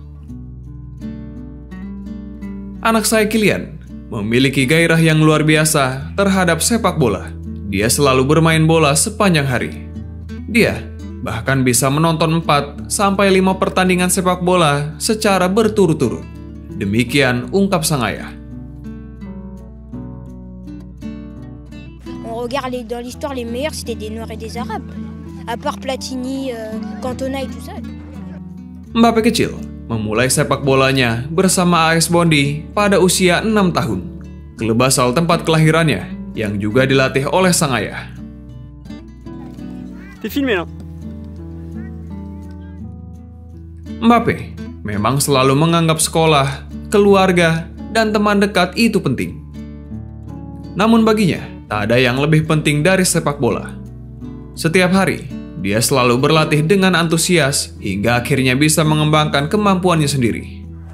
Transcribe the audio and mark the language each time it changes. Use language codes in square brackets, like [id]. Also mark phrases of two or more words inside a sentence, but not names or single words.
[id] Anak saya Kylian memiliki gairah yang luar biasa terhadap sepak bola. Dia selalu bermain bola sepanjang hari. Dia bahkan bisa menonton 4-5 pertandingan sepak bola secara berturut-turut. Demikian ungkap sang ayah. [fr] On regarde dans l'histoire, les meilleurs c'était des Noirs et des Arabes. À part Platini, Cantona et tout ça. [id] Mbappé kecil memulai sepak bolanya bersama AS Bondy pada usia 6 tahun. Klub asal tempat kelahirannya yang juga dilatih oleh sang ayah. [fr] T'es filmé là. [id] Mbappé memang selalu menganggap sekolah, keluarga, dan teman dekat itu penting. Namun baginya, tak ada yang lebih penting dari sepak bola. Setiap hari, dia selalu berlatih dengan antusias hingga akhirnya bisa mengembangkan kemampuannya sendiri.